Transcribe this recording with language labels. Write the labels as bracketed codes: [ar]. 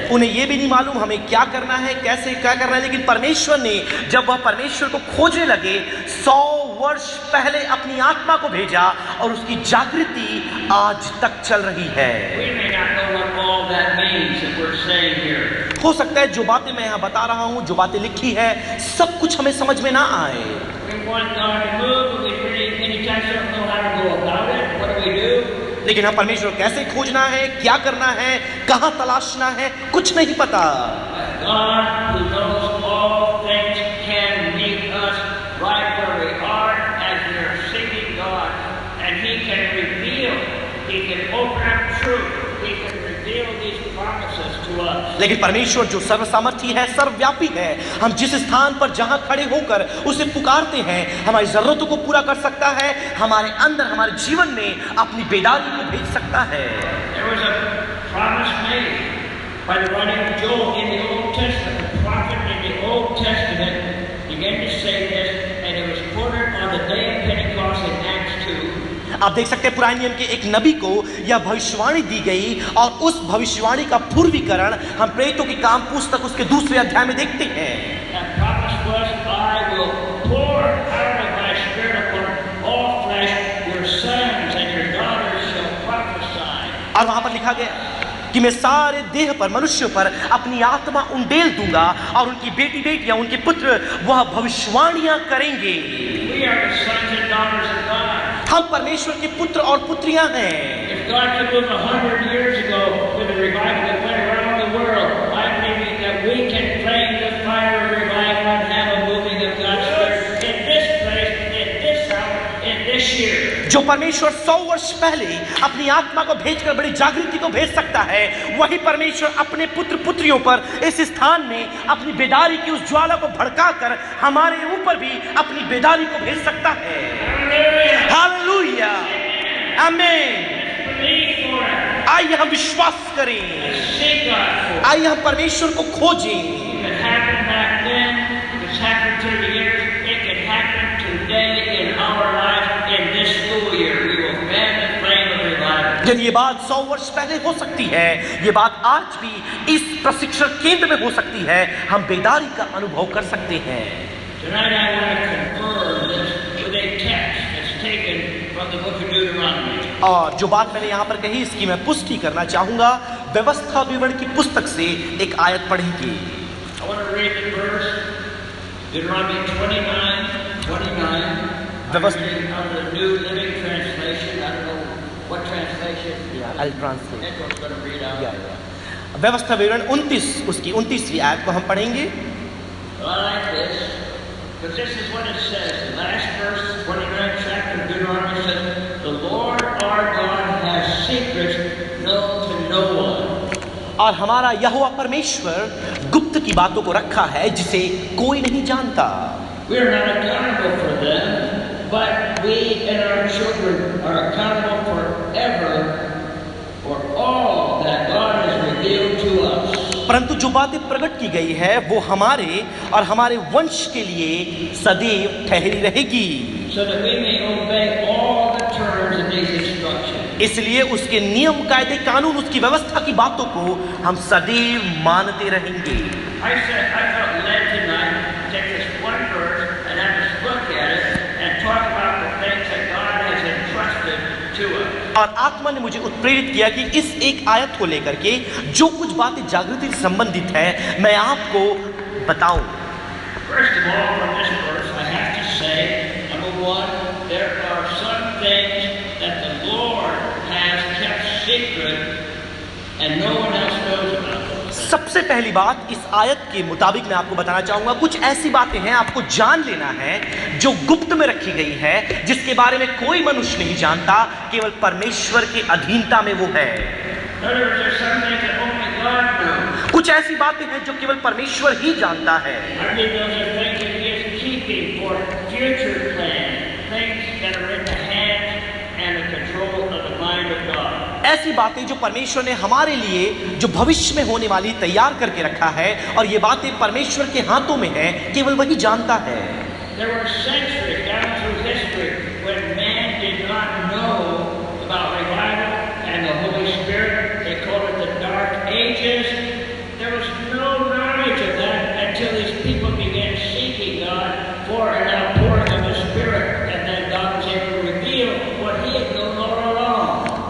[hi] उन्हें ये भी नहीं मालूम हमें क्या करना है, कैसे क्या करना है, लेकिन परमेश्वर ने जब वह परमेश्वर को खोजने लगे 100 वर्ष पहले अपनी आत्मा को भेजा और उसकी जागृति आज तक चल रही है। [en] We may not know what all that means that we're saying here. [hi] हो सकता है जो बातें मैं यहाँ बता रहा हूँ, जो बातें लिखी है, सब कुछ हमें समझ में ना आए। [en] We want God to move, but we really many times don't know how to go about it. What do we do? [hi] लेकिन हम परमेश्वर कैसे खोजना है, क्या करना है, कहाँ तलाशना है, कुछ नहीं पता। [en] God, who knows all things, can meet us right where we are as we are seeking God, and He can reveal, He can open up truth, He can reveal these promises to us. [hi] लेकिन परमेश्वर जो सर्वसामर्थी है, सर्वव्यापी है, हम जिस स्थान पर जहां खड़े होकर उसे पुकारते हैं, हमारी जरूरतों को पूरा कर सकता है, हमारे अंदर, हमारे जीवन में अपनी बेदारी को भेज सकता है। [en] There was a promise made by the writing of Joel in the Old Testament. The prophet in the Old Testament began to say this, and it was quoted on the day of Pentecost in Acts 2. [hi] आप देख सकते हैं पुराने नियम के एक नबी को यह भविष्यवाणी दी गई और उस भविष्यवाणी का पूर्वीकरण हम प्रेरितों की काम पुस्तक उसके 2वें अध्याय में देखते हैं। [en] That promise was, I will pour out of my Spirit upon all flesh. Your sons and your daughters shall prophesy. [hi] और वहां पर लिखा गया कि मैं सारे देह पर, मनुष्यों पर अपनी आत्मा उंडेल दूंगा और उनकी बेटी बेटियां, उनके पुत्र वह भविष्यवाणियां करेंगे। [en] We are the sons and daughters of God. [hi] हम परमेश्वर के पुत्र और पुत्रियां हैं। [en] If God could move 100 years ago with a revival that went around the world, I believe that we can flame the fire of revival and have a moving of God's Spirit in this place, in this hour, in this year. [hi] जो परमेश्वर 100 वर्ष पहले अपनी आत्मा को भेजकर बड़ी जागृति को भेज सकता है, वही परमेश्वर अपने पुत्र पुत्रियों पर इस स्थान में अपनी बेदारी की उस ज्वाला को भड़काकर हमारे ऊपर भी अपनी बेदारी को भेज सकता है। हालेलुया, आमीन। [en] Believe for it. [hi] आइए हम विश्वास करें, [en] Seek God for it. [hi] आइए हम परमेश्वर को खोजें। [en] If it happened back then, if it's happened through the years, it can happen today in our lives in this school year. We will fan the flame of revival. [hi] यदि ये बात 100 वर्ष पहले हो सकती है, ये बात आज भी इस प्रशिक्षण केंद्र में हो सकती है, हम बेदारी का अनुभव कर सकते हैं। [en] Tonight I want to confirm this with a text that's taken from the book of Deuteronomy. [hi] और जो बात मैंने यहाँ पर कही, इसकी मैं पुष्टि करना चाहूंगा। व्यवस्था विवरण की पुस्तक से एक आयत पढ़ेंगे। [en] I want to read the verse, Deuteronomy 29:29. I'm reading out of the New Living Translation. I don't know what translation. I'll translate. Edward's going to read out. [hi] व्यवस्था विवरण 29, उसकी 29वीं आयत को हम पढ़ेंगे। [en] Well, I like this. But this is what it says. The last verse, 29th chapter of Deuteronomy says, "The Lord our God has secrets known to no one." [hi] और हमारा यहोवा परमेश्वर गुप्त की बातों को रखा है जिसे कोई नहीं जानता। [en] We are not accountable for them, but we and our children are accountable forever for all that God has revealed to us. [hi] परंतु जो बातें प्रकट की गई है वो हमारे और हमारे वंश के लिए सदैव ठहरी रहेगी, [en] So that we may obey all the terms of these instructions. [hi] इसलिए उसके नियम कायदे कानून उसकी व्यवस्था की बातों को हम सदैव मानते रहेंगे। [en] I felt led tonight to take this one verse and have us look at it and talk about the things that God has entrusted to us. [hi] और आत्मा ने मुझे उत्प्रेरित किया कि इस एक आयत को लेकर के जो कुछ बातें जागृति से संबंधित है मैं आपको बताऊं। [en] First of all, from this verse, I have to say, number one, there are some things that the Lord has kept secret and no one else knows about them. [hi] सबसे पहली बात इस आयत के मुताबिक मैं आपको बताना चाहूंगा, कुछ ऐसी बातें हैं आपको जान लेना है जो गुप्त में रखी गई है, जिसके बारे में कोई मनुष्य नहीं जानता, केवल परमेश्वर की अधीनता में वो है। [en] In other words, there's some things that only God knows. [hi] कुछ ऐसी बातें हैं जो केवल परमेश्वर ही जानता है। [en] I believe those are things that He is keeping for future plans, things that are in the hands and the control of the mind of God. [hi] ऐसी बातें जो परमेश्वर ने हमारे लिए जो भविष्य में होने वाली तैयार करके रखा है और ये बातें परमेश्वर के हाथों में है, केवल वही जानता है। [en] There were centuries down through history when man did not know about revival and the Holy Spirit. They called it the Dark Ages. There was no knowledge of that until these people began seeking God for an outpouring of His Spirit, and then God was able to reveal what He had known all along.